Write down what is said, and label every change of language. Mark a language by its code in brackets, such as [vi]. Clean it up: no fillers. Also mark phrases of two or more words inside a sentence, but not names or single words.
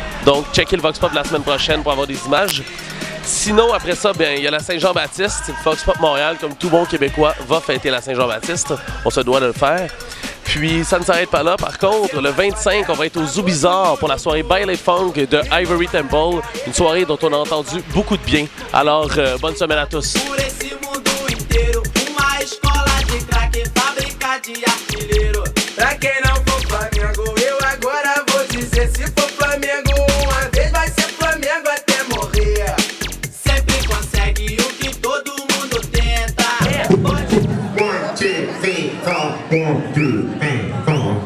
[fr] Donc, checkez le Vox Pop la semaine prochaine pour avoir des images. Sinon, après ça, bien, il y a la Saint-Jean-Baptiste. Vox Pop Montréal, comme tout bon Québécois, va fêter la Saint-Jean-Baptiste. On se doit de le faire. Puis, ça ne s'arrête pas là. Par contre, le 25, on va être au Zoo Bizarre pour la soirée Baile Funk de Ivory Temple. Une soirée dont on a entendu beaucoup de bien. Alors, bonne semaine à tous. [pt] Pra quem não for Flamengo, eu agora vou dizer: se for Flamengo uma vez, vai ser Flamengo até morrer. Sempre consegue o que todo mundo tenta. [en] One, two, three, four. 1, 2, 3, 4.